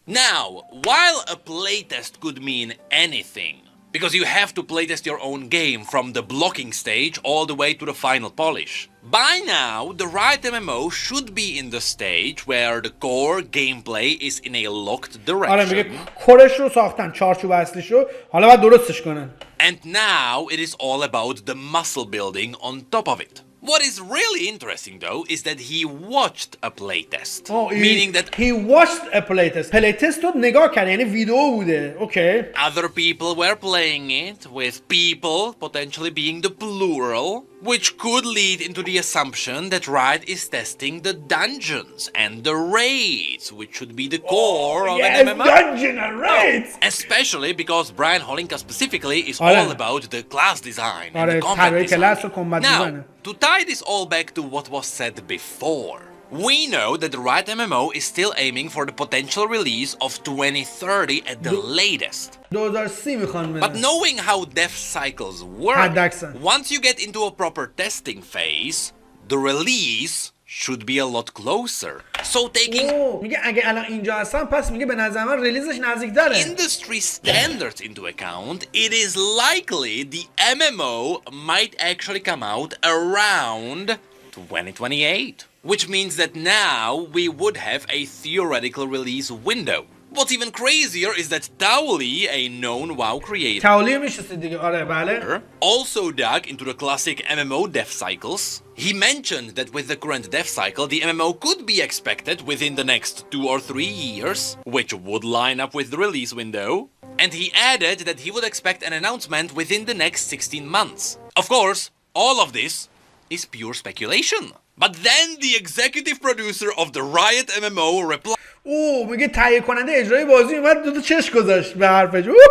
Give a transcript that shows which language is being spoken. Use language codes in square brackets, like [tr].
[en] Now, while a playtest could mean anything, because you have to playtest your own game from the blocking stage all the way to the final polish. By now, the Riot MMO should be in the stage where the core gameplay is in a locked [fa] آره میگه [en] direction. [fa] کورش رو ساختن، چارچوب اصلیشو، حالا باید درستش کنن. [en] And now it is all about the muscle building on top of it. What is really interesting though is that he watched a playtest. Meaning that he watched a playtest. [fa] playtest رو نگاه کرد، یعنی ویدیو بوده. اوکی. [en] other people were playing it with people potentially being the plural, which could lead into the assumption that Riot is testing the dungeons and the raids, which should be the core of an MMO. Dungeon and raids. Especially because Brian Holinka specifically is all about the class design and the combat design. Now, to tie this all back to what was said before, we know that the Riot MMO is still aiming for the potential release of 2030 at the latest. [fa] 2030 میخوان بدن. [en] But knowing how dev cycles work, once you get into a proper testing phase, the release should be a lot closer. So taking [fa] میگه اگه الان اینجا هستن پس میگه به نظر من ریلیزش نزدیک‌تره. [en] industry standards into account, it is likely the MMO might actually come out around 2028. Which means that now we would have a theoretical release window. What's even crazier is that Tauli, a known WoW creator, [fa] تاولی میشناسید دیگه آره بله. [en] also dug into the classic MMO dev cycles. He mentioned that with the current dev cycle, the MMO could be expected within the next 2 or 3 years, which would line up with the release window. And he added that he would expect an announcement within the next 16 months. Of course, all of this is pure speculation. But then the executive producer of the Riot MMO replied [fa] میگه تهیه کننده اجرای بازی اومد دو تا چش گذاشت به حرفش.